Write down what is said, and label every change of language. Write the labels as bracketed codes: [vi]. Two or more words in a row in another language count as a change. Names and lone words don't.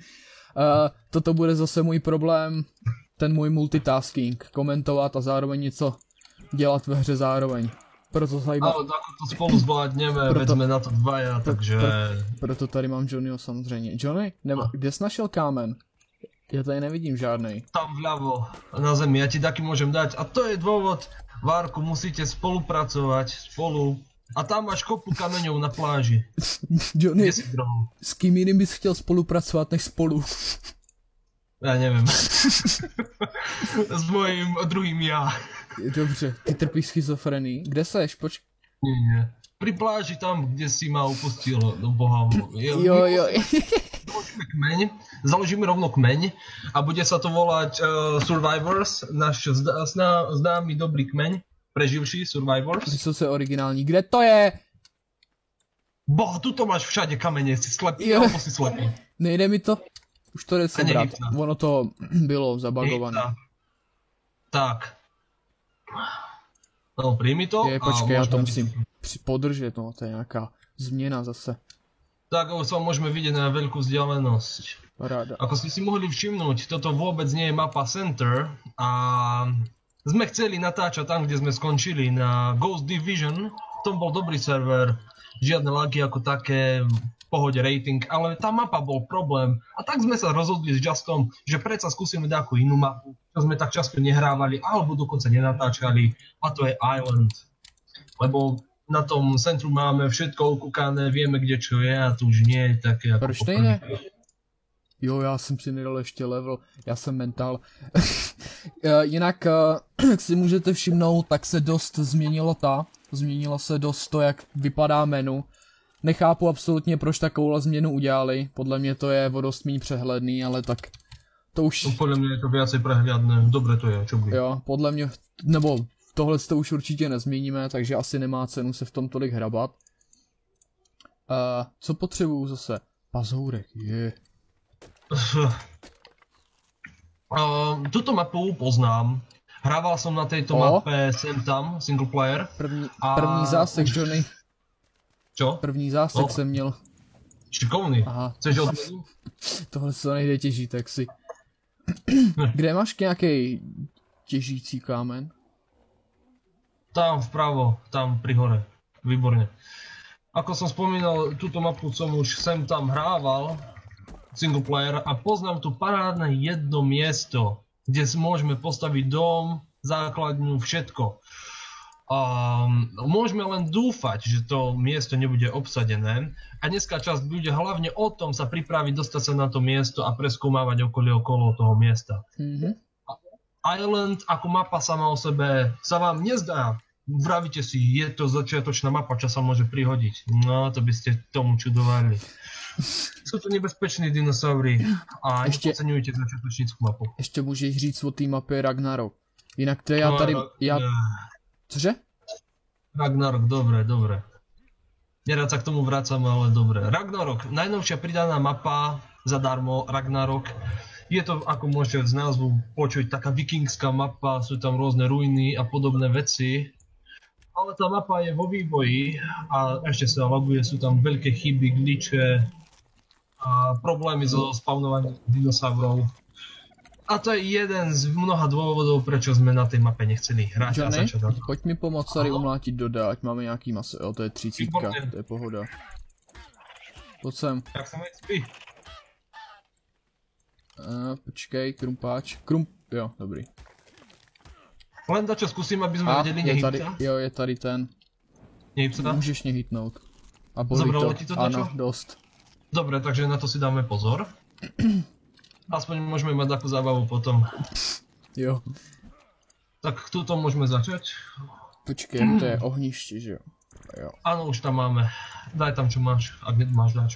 [cs] Toto bude zase můj problém. Ten můj multitasking, komentovat a zároveň něco dělat ve hře zároveň. Proto tady mám... [sk] Ale tak to spolu zvládneme, veď jsme na to dvaja, takže... [cs] Proto tady mám Johnnyho samozřejmě. Johnny, kde jsi našel kámen? Já tady nevidím žádnej. [sk] Tam vľavo, na zemi, ja ti taky môžem dať. A to je dôvod, v Arku musíte spolupracovať, spolu. A tam máš kopu kameňov na pláži. [cs] Johnny, s kým jiným bys chtěl spolupracovat než spolu? [sk] Ja neviem. S mojím druhým ja. [cs] Dobře, ty trpíš schizofrenii. Kde seš? [sk] Nie. Pri pláži tam, kde si ma upustil do boha. [cs] Jo. [sk] Založíme rovno kmeň a bude sa to volať Survivors, náš známy dobrý kmeň, preživší Survivors. [cs] Vysoce originální. Kde to je? [sk] Boh, tuto máš všade kamene, si slepý, alebo si slepý. [cs] Nejde mi to. Už to jde sebrat, ono to bylo zabagované. Tak. No, přijmi to. Počkej, já to musím podržet, no, to je nějaká změna zase. Tak, [sk] s vám môžeme vidieť na veľkú vzdialenosť. Paráda. Ako ste si mohli všimnúť, toto vôbec nie je mapa Center a sme chceli natáčať tam, kde sme skončili, na Ghost Division. To bol dobrý server, žiadne lagy ako také, pohode rating, ale tá mapa bol problém. A tak sme sa rozhodli s Justom, že predsa skúsime nejakú inú mapu, čo sme tak často nehrávali, alebo dokonca nenatáčali, a to je Island. Lebo na tom centru máme všetko ukúkané, vieme kde čo je a to už nie je také ako... [cs] Proč nejde? Jo, já jsem si nedal ještě level, já jsem mental. Jinak, jak si můžete všimnout, tak se dost změnilo se dost to, jak vypadá menu. Nechápu absolutně, proč takovou změnu udělali, podle mě to je o dost méně přehledný, ale tak to už... [sk] No, podle mě je to viacej prehľadné, dobre to je, čo by. [cs] Jo, podle mě, nebo tohle to už určitě nezměníme, takže asi nemá cenu se v tom tolik hrabat. Co potřebuju zase? Pazourek, je. [sk] Tuto mapu poznám Hrával som na tejto mape sem tam, [en] single player. [cs] První zásek, Johnny. [sk] Čo? [cs] První zásek jsem měl. Šikovný. Aha. Chceš odměnu? Tohle se nejde těžit, tak si. Kde máš nějaký těžící kámen? [sk] Tam vpravo, tam pri hore. Výborne. Ako som spomínal, túto mapu som už sem tam hrával, [en] single player, [sk] a poznám tu parádne jedno miesto, kde si môžeme postaviť dom, základňu, všetko. Môžeme len dúfať, že to miesto nebude obsadené, a dneska časť bude hlavne o tom sa pripraviť, dostať sa na to miesto a preskúmávať okolo toho miesta. Island ako mapa sama o sebe sa vám nezdá. Vravíte si, je to začiatočná mapa, čo sa môže prihodiť. No, to by ste tomu čudovali. Sú to nebezpeční dinosaury a nepodceňujte začiatočnickú mapu. [cs] Ještě můžeš říct o té mapě Ragnarok. Jinak to já tady... Cože? [sk] Ragnarok, dobre. Nerad sa k tomu vracam, ale dobre. Ragnarok, najnovšia pridaná mapa zadarmo, Ragnarok. Je to, ako môžete z názvu počuť, taká vikingská mapa, sú tam rôzne ruiny a podobné veci. Ale tá mapa je vo vývoji a ešte sa laguje, sú tam veľké chyby, glitche a problémy so spawnovaním dinosaurov. A to je jeden z mnoha dôvodov, prečo sme na tej mape nechceli hrať. [cs] Johnny, pojď mi pomoct tady umlátit doda, ať máme nějaký maso. Jo, to je 30, to je pohoda. Pojď sem. [sk] Jak sa mi spí? [cs] Počkej, krumpáč. Jo, dobrý. [sk] Len dačo skúsim, aby sme vedeli nehýbca. [cs] Jo, je tady ten. [sk] Nehýbca? [cs] Můžeš mě hitnout. A bolí [sk] Zabralo ti to dačo? [cs] Ano, dost. [sk] Dobre, takže na to si dáme pozor. Aspoň môžeme mať takú zábavu potom. [cs] Jo. [sk] Tak túto môžeme začať. [cs] Počkej, to je ohniště, že jo? Jo. [sk] Áno, už tam máme. Daj tam, čo máš, ak nemáš dačo.